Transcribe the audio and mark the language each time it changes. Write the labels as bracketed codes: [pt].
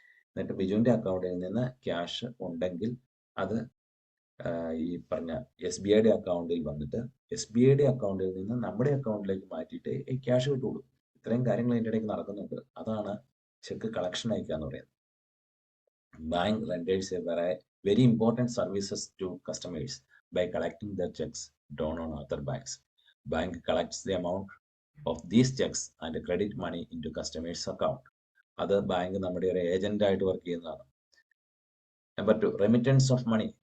[ml] എന്നിട്ട് ബിജുവിൻ്റെ അക്കൗണ്ടിൽ നിന്ന് ക്യാഷ് ഉണ്ടെങ്കിൽ അത് ഈ പറഞ്ഞ SBIയുടെ അക്കൗണ്ടിൽ വന്നിട്ട് SBIയുടെ അക്കൗണ്ടിൽ നിന്ന് നമ്മുടെ അക്കൗണ്ടിലേക്ക് മാറ്റിയിട്ട് ഈ ക്യാഷ് കിട്ടുള്ളൂ. ഇത്രയും കാര്യങ്ങൾ ഇതിൻ്റെ ഇടയ്ക്ക് നടക്കുന്നുണ്ട്. അതാണ് ചെക്ക് കളക്ഷൻ അയക്കുക എന്ന് പറയുന്നത്. [en] Bank renders a very important services to customers by collecting their checks drawn on other banks. Bank collects the amount of these checks and credit money into customers' account. [ml] അത് bank നമ്മുടെ ഒരു agent ആയിട്ട് work ചെയ്യുന്നതാണ്. Number 2, remittance of money.